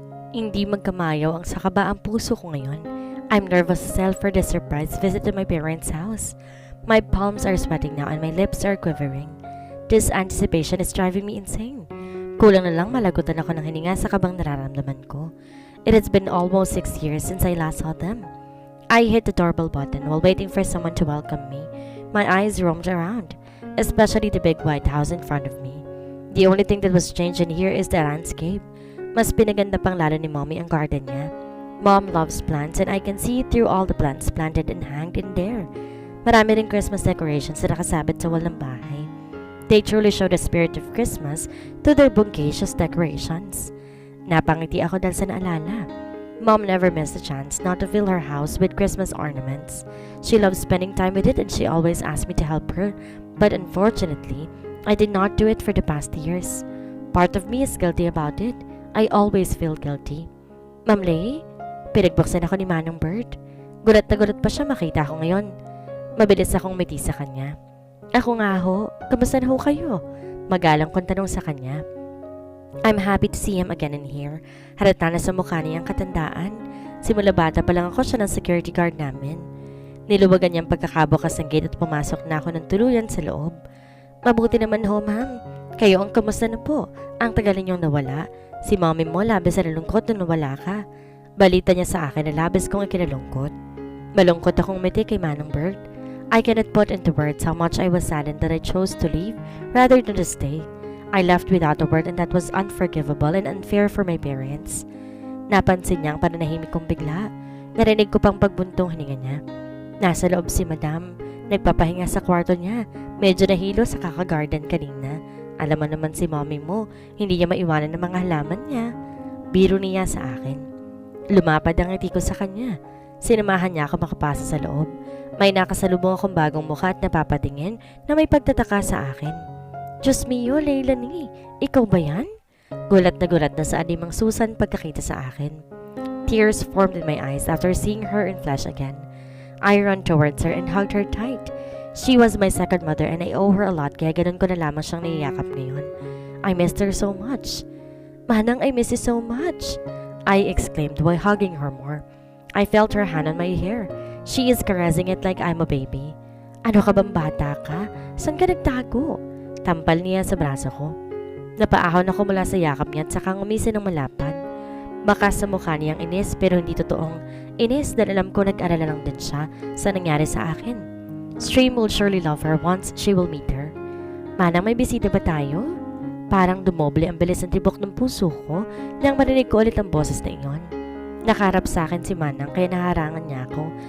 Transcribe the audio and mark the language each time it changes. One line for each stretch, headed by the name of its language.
Filipino: Hindi magkamayaw ang sakaba ang puso ko ngayon.
English: I'm nervous as hell for the surprise visit to my parents' house. My palms are sweating now and my lips are quivering. This anticipation is driving me insane.
Filipino: Kulang na lang malagutan ako ng hininga sa kabang nararamdaman ko.
English: It has been almost 6 years since I last saw them. I hit the doorbell button while waiting for someone to welcome me. My eyes roamed around, especially the big white house in front of me. The only thing that was changed in here is the landscape.
Filipino: Mas pinaganda pang lalo ni Mommy ang garden niya.
English: Mom loves plants and I can see through all the plants planted and hanged in there.
Filipino: Marami ring Christmas decorations na nakasabit sa wall ng bahay.
English: They truly show the spirit of Christmas to their bungacious decorations.
Filipino: Napangiti ako dahil sa naalala.
English: Mom never missed a chance not to fill her house with Christmas ornaments. She loves spending time with it and she always asked me to help her. But unfortunately, I did not do it for the past years. Part of me is guilty about it. I always feel guilty. Ma'am Lay,
Filipino: pinagbuksan ako ni Manong Bird. Gulat na gulat pa siya makita ako ngayon. Mabilis akong miti sa kanya. Ako nga ho, kamusta na ho kayo? Magalang kong tanong sa kanya.
English: I'm happy to see him again in here.
Filipino: Halata na sa mukha niya ang katandaan. Simula bata pa lang ako siya ng security guard namin. Niluwagan niyang pagkakabukas ng gate at pumasok na ako ng tuluyan sa loob. Mabuti naman ho, ma'am. Kayo ang kamusta na po? Ang tagal ninyong nawala. Si mommy mo labis na nalungkot nung nawala ka. Balita niya sa akin na labis kong ikinalungkot. Malungkot akong umiti kay Manong Bird.
English: I cannot put into words how much I was saddened that I chose to leave rather than to stay. I left without a word and that was unforgivable and unfair for my parents.
Filipino: Napansin niya ang pananahimik kong bigla. Narinig ko pang pagbuntong hininga niya. Nasa loob si Madam. Nagpapahinga sa kwarto niya. Medyo nahilo sa kaka-garden kanina. Alam mo naman si mommy mo, hindi niya maiwanan ng mga halaman niya. Biro niya sa akin. Lumapad ang ngiti ko sa kanya. Sinamahan niya ako makapasa sa loob. May nakasalubong akong bagong mukha at napapatingin na may pagtataka sa akin. Diyos mio, Leilanie, ikaw ba yan? Gulat na sa animang Susan pagkakita sa akin.
English: Tears formed in my eyes after seeing her in flesh again. I ran towards her and hugged her tight. She was my second mother and I owe her a lot
Filipino: kaya ganun ko na lamang siyang niyayakap ngayon.
English: I missed her so much. Manang, I miss you so much. I exclaimed while hugging her more. I felt her hand on my hair. She is caressing it like I'm a baby.
Filipino: Ano ka bang bata ka? Saan ka nagtago? Tampal niya sa braso ko. Napaahon ako mula sa yakap niya at saka ngumisi ng malapad. Baka sa mukha niyang inis pero hindi totoong inis dahil alam ko nag-alala lang din siya sa nangyari sa akin.
English: Stream will surely love her once she will meet her.
Filipino: Manang, may bisita ba tayo? Parang dumoble ang bilis ng tibok ng puso ko nang marinig ko ulit ang boses na iyon. Nakaharap sa akin si Manang kaya naharangan niya ako.